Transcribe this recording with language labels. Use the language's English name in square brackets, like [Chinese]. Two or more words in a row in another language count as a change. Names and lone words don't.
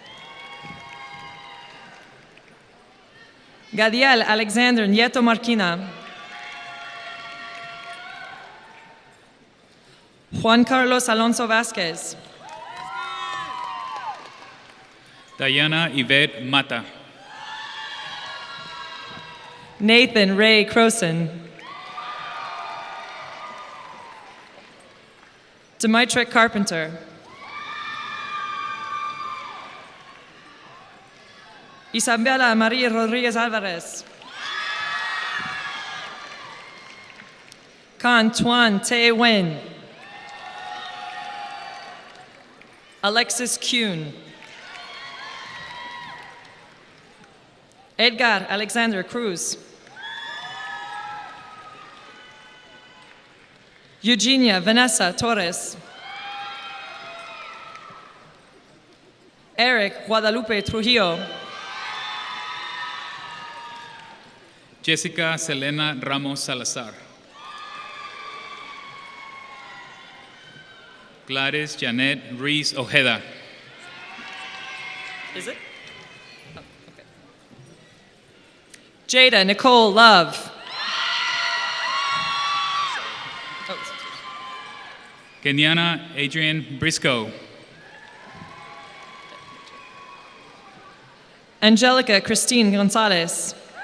[English] Gadiel Alexander Nieto Marquina. Juan Carlos Alonso Vasquez. Diana Yvette Mata. Nathan Ray Croson. Demetric Carpenter. Isabella Maria Rodriguez Alvarez. Kan Tuan Te Wen. Alexis Kuhn. Edgar Alexander Cruz. Eugenia Vanessa Torres. Eric Guadalupe Trujillo. Jessica Selena Ramos Salazar. Gladys Janet Reese Ojeda. Is it? Oh, okay. Jada Nicole Love. Kenyana Adrian Briscoe. Angelica Christine Gonzalez.